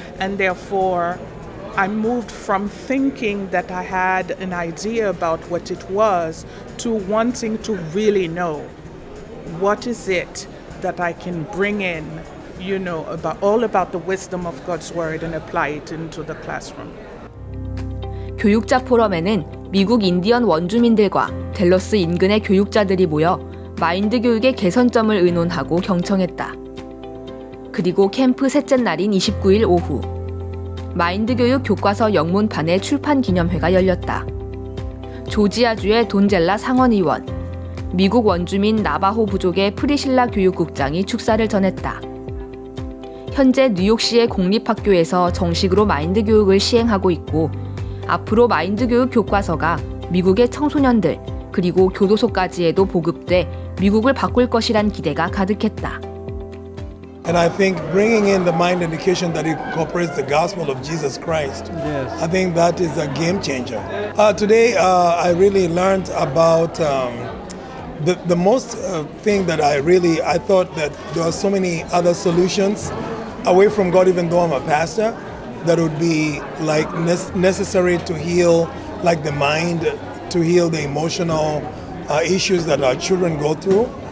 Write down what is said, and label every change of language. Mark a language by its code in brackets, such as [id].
[en] And therefore, I moved from thinking that I had an idea about what it was to wanting to really know what is it that I can bring in, you know, all about the wisdom of God's word and apply it into the classroom. [ko] 교육자 포럼에는 미국 인디언 원주민들과 댈러스 인근의 교육자들이 모여 마인드 교육의 개선점을 의논하고 경청했다. 그리고 캠프 셋째 날인 29일 오후, 마인드 교육 교과서 영문판의 출판 기념회가 열렸다. 조지아주의 돈젤라 상원의원, 미국 원주민 나바호 부족의 프리실라 교육국장이 축사를 전했다. 현재 뉴욕시의 공립학교에서 정식으로 마인드 교육을 시행하고 있고, 앞으로 마인드 교육 교과서가 미국의 청소년들 그리고 교도소까지에도 보급돼 미국을 바꿀 것이란 기대가 가득했다. [en] And I think bringing in the mind education that incorporates the gospel of Jesus Christ, I think that is a game changer. Today I really learned about the most thing that I thought that there are so many other solutions away from God, even though I'm a pastor, that would be like necessary to heal like the mind, to heal the emotional issues that our children go through.